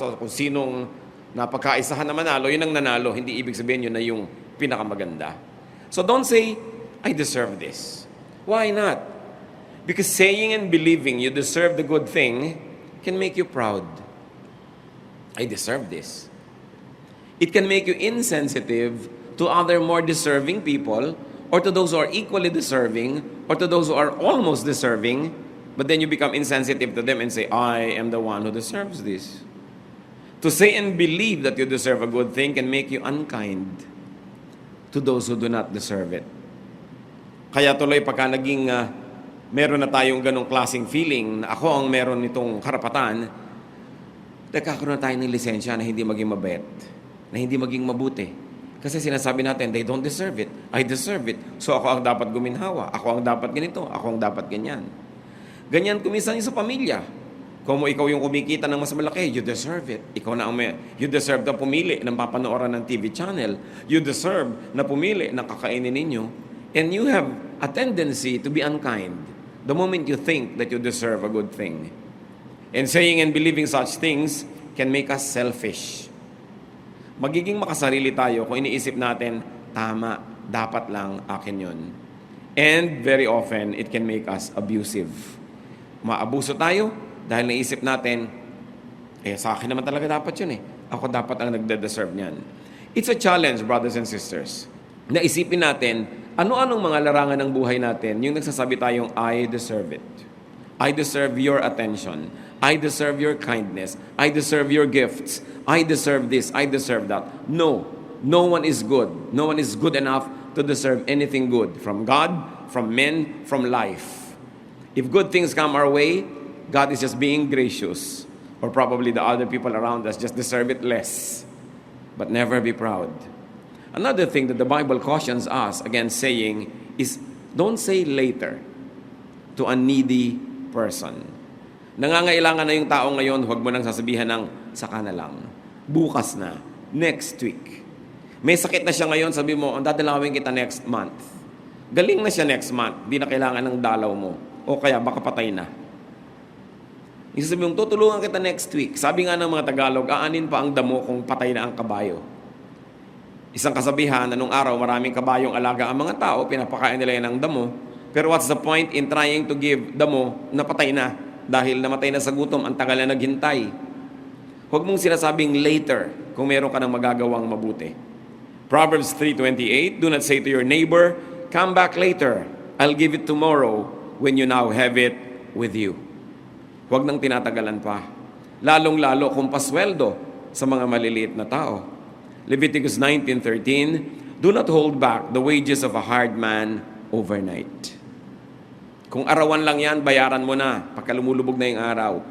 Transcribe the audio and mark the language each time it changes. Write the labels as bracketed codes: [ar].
[tl] So kung sinong napagkaisahan na manalo, yun ang nanalo. Hindi ibig sabihin yun na yung pinakamaganda. [en] So don't say, I deserve this. Why not? Because saying and believing you deserve the good thing can make you proud. I deserve this. It can make you insensitive to other more deserving people, or to those who are equally deserving, or to those who are almost deserving, but then you become insensitive to them and say, I am the one who deserves this. To say and believe that you deserve a good thing can make you unkind to those who do not deserve it. [tl] Kaya tuloy pagka naging meron na tayong ganong klaseng feeling na ako ang meron nitong karapatan, nagkakaroon na tayo ng lisensya na hindi maging mabait, na hindi maging mabuti. Kasi sinasabi natin, [en] they don't deserve it. I deserve it. [tl] So ako ang dapat guminhawa. Ako ang dapat ganito. Ako ang dapat ganyan. Ganyan kumisan sa pamilya. Kung ikaw yung kumikita ng mas malaki, [en] you deserve it. [tl] Ikaw na ang [en] you deserve [tl] na pumili ng papanooran ng TV channel. [en] You deserve [tl] na pumili ng kakainin ninyo. [en] And you have a tendency to be unkind the moment you think that you deserve a good thing. And saying and believing such things can make us selfish. [tl] Magiging makasarili tayo kung iniisip natin, tama, dapat lang akin yun. [en] And very often, it can make us abusive. [tl] Maabuso tayo dahil naisip natin, sa akin naman talaga dapat yun eh. Ako dapat ang nagde-deserve niyan. [en] It's a challenge, brothers and sisters. [tl] Naisipin natin, ano-anong mga larangan ng buhay natin, yung nagsasabi tayong, [en] I deserve it. I deserve your attention. I deserve your kindness. I deserve your gifts. I deserve this. I deserve that. No. No one is good. No one is good enough to deserve anything good from God, from men, from life. If good things come our way, God is just being gracious. Or probably the other people around us just deserve it less. But never be proud. Another thing that the Bible cautions us against saying is, don't say later to a needy person. [tl] Nangangailangan na yung tao ngayon, huwag mo nang sasabihan ng saka na lang. Bukas na. [en] Next week. [tl] May sakit na siya ngayon, sabi mo, dadalawin kita [en] next month. [tl] Galing na siya next month. Di na kailangan ng dalaw mo. O kaya baka patay na. Isasabi mong, tutulungan kita [en] next week. [tl] Sabi nga ng mga Tagalog, aanin pa ang damo kung patay na ang kabayo. Isang kasabihan na nung araw, maraming kabayong alaga ang mga tao, pinapakain nila yan ng damo. [en] Pero what's the point in trying to give [tl] damo na patay na? Dahil namatay na sa gutom, ang tagal na naghintay. Huwag mong sinasabing later kung meron ka ng magagawang mabuti. [en] Proverbs 3:28, do not say to your neighbor, come back later, I'll give it tomorrow when you now have it with you. [tl] Huwag nang tinatagalan pa. Lalong-lalo kung pasweldo sa mga maliliit na tao. Leviticus 19:13, do not hold back the wages of a hard man overnight. Kung arawan lang yan, bayaran mo na pagka lumulubog na yung araw.